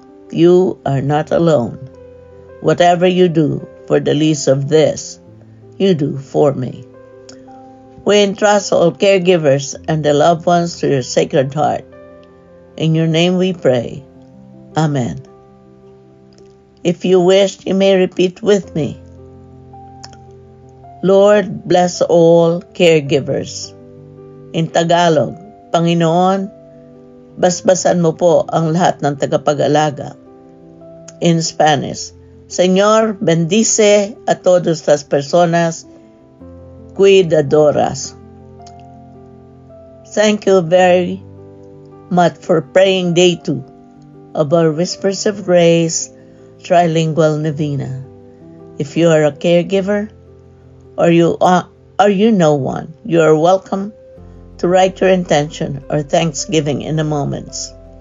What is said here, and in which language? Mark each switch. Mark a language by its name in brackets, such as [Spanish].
[English] You are not alone. Whatever you do for the least of this, you do for me. We entrust all caregivers and their loved ones to your sacred heart. In your name we pray. Amen. If you wish, you may repeat with me. Lord, bless all caregivers. In Tagalog, [Filipino] Panginoon, basbasan mo po ang lahat ng tagapag-alaga. [English] In Spanish, [Spanish] Señor, bendice a todas las personas cuidadoras. [English] Thank you very much for praying day 2 of our Whispers of Grace Trilingual Novena. If you are a caregiver or you know one, you are welcome to write your intention or thanksgiving in the moments.